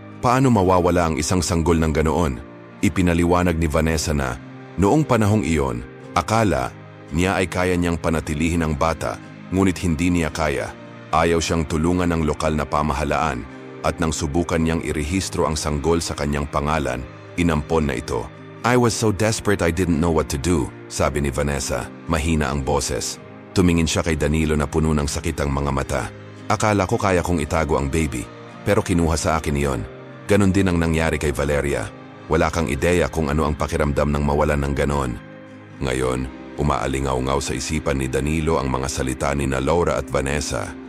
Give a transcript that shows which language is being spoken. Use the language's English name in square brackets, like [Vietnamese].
[Filipino] Paano mawawala ang isang sanggol ng ganoon? Ipinaliwanag ni Vanessa na noong panahong iyon, akala niya ay kaya niyang panatilihin ang bata, ngunit hindi niya kaya. Ayaw siyang tulungan ng lokal na pamahalaan at nang subukan niyang irehistro ang sanggol sa kanyang pangalan, inampon na ito. [English] I was so desperate I didn't know what to do, [Filipino] sabi ni Vanessa. Mahina ang boses. Tumingin siya kay Danilo na puno ng sakit ang mga mata. Akala ko kaya kong itago ang baby, pero kinuha sa akin iyon. Ganon din ang nangyari kay Valeria. Wala kang ideya kung ano ang pakiramdam ng mawalan ng ganon. Ngayon, umaalingaw-ngaw sa isipan ni Danilo ang mga salita ni Laura at Vanessa.